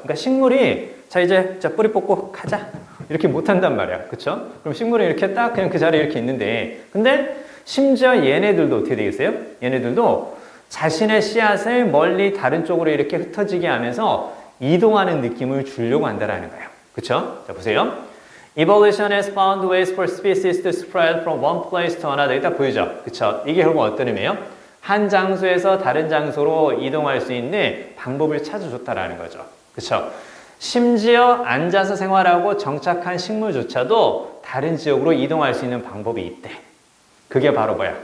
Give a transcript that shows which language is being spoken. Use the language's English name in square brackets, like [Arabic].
[Korean] 그러니까 식물이 이제 뿌리 뽑고 가자 이렇게 못 한단 말이야. 그쵸? 그럼 식물이 이렇게 딱 그냥 그 자리에 이렇게 있는데 근데 심지어 얘네들도 어떻게 되겠어요? 얘네들도 자신의 씨앗을 멀리 다른 쪽으로 이렇게 흩어지게 하면서 이동하는 느낌을 주려고 한다라는 거예요. 그쵸? 자, 보세요. [English] Evolution has found ways for species to spread from one place to another. [Korean] 딱 보이죠? 그쵸? 이게 결국 어떤 의미예요? 한 장소에서 다른 장소로 이동할 수 있는 방법을 찾아줬다라는 거죠. 그쵸? 심지어 앉아서 생활하고 정착한 식물조차도 다른 지역으로 이동할 수 있는 방법이 있대. 그게 바로 뭐야?